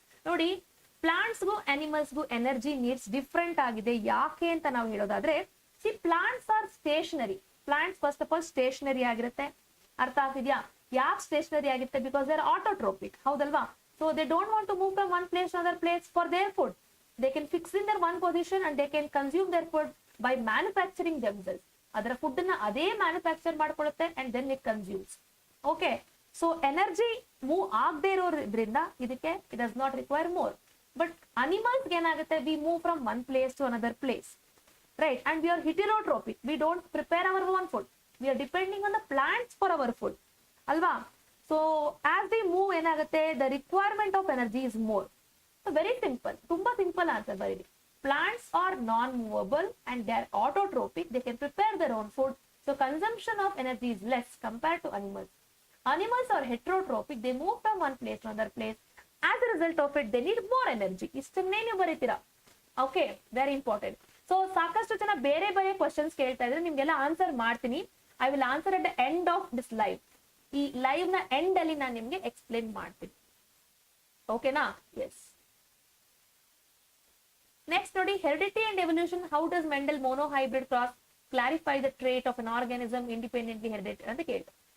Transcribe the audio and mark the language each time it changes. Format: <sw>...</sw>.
<kn>ನೋಡಿ, ಪ್ಲಾಂಟ್ಸ್ಗೂ ಅನಿಮಲ್ಸ್ಗೂ energy needs different ಆಗಿದೆ. ಯಾಕೆ ಅಂತ ನಾವು ಹೇಳೋದಾದ್ರೆ,</kn> <en>See plants are stationary.</en> <kn>Plants first of all stationery ಆಗಿರುತ್ತೆ. ಅರ್ಥ ಆಗ್ತಿದ್ಯಾ? ಯಾಕೆ ಸ್ಟೇಷನರಿ ಆಗಿರುತ್ತೆ?</kn> <en>because they are autotrophic,</en> <kn>ಹೌದಲ್ವಾ?</kn> <en>So they don't want to move from one place to other place for their food. They can fix in their one position and they can consume their food by manufacturing themselves.</en> <kn>ಅದರ food ನ ಅದೇ manufacture ಮಾಡ್ಕೊಳ್ಳುತ್ತೆ</kn> <en>and then it consumes. Okay, so energy</en> <kn>move ಆಗದೆ ಇರೋದ್ರಿಂದ ಇದಕ್ಕೆ</kn> <en>it does not require more. But animals</en> <kn>ಏನಾಗುತ್ತೆ,</kn> <en>we move from one place to another place, right? And we are heterotropic. We don't prepare our own food. We are depending on the plants for our food, ಅಲ್ವಾ? So as we move ಏನಾಗುತ್ತೆ, the requirement of energy is more. So very simple,</en> <kn>ತುಂಬಾ simple answer ಬರೀರಿ.</kn> <en>Plants are non-movable and they are autotrophic. They can prepare their own food. So consumption of energy is less compared to animals. Animals are heterotrophic. They move from one place to another place. As a result of it, they need more energy.</en> <kn>ಇಷ್ಟನ್ನೇ ನೀವು ಬರೀತೀರಾ. Okay, very important. So ಸಾಕಷ್ಟು ಜನ ಬೇರೆ ಬೇರೆ questions ಕೇಳ್ತಾ ಇದ್ರೆ ನಿಮ್ಗೆಲ್ಲ answer ಮಾಡ್ತೀನಿ.</kn> <en>I will answer at the end of this live.</en> <kn>ಈ ಲೈವ್ ನ ಎಂಡ್ ಅಲ್ಲಿ ನಾನು ನಿಮ್ಗೆ ಎಕ್ಸ್ಪ್ಲೇನ್ ಮಾಡ್ತೀನಿ. ಓಕೆನಾ? ಎಸ್.</kn> <en>Next, ನೋಡಿ, heredity and evolution. How does Mendel monohybrid cross clarify the trait of an organism independently hereditary</en> <kn>ಅಂತ ಕೇಳ್ತಾರೆ.</kn>